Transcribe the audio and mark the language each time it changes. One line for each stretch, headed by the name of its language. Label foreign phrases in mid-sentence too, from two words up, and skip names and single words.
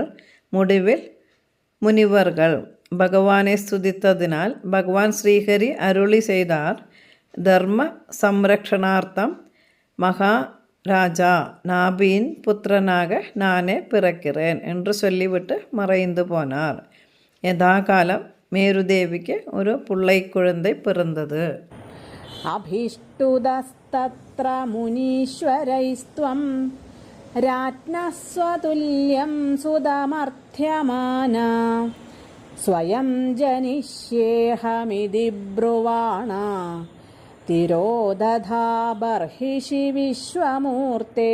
Tamil: முடிவில் முனிவர்கள் பகவானை ஸ்துதித்ததினால் பகவான் ஸ்ரீஹரி அருளி செய்தார்,
Sanskrit: தர்ம சம்ரக்ஷணார்த்தம்
Tamil: மகாராஜா நாபியின் புத்திரனாக நானே பிறக்கிறேன் என்று சொல்லிவிட்டு மறைந்து போனார். யதாகாலம் மேருதேவிக்கு ஒரு பிள்ளை குழந்தை பிறந்தது.
Sanskrit: അഭിഷ്ടുതസ്തത്ര മുനീശ്വരൈസ്ത്വം രാജ്ഞഃ സ്വതുല്യം സുതമർത്ഥ്യമാന സ്വയം ജനിഷ്യേഹമിതി ബ്രുവാണ തിരോദധാ ബർഹിഷി വിശ്വമൂർത്തേ.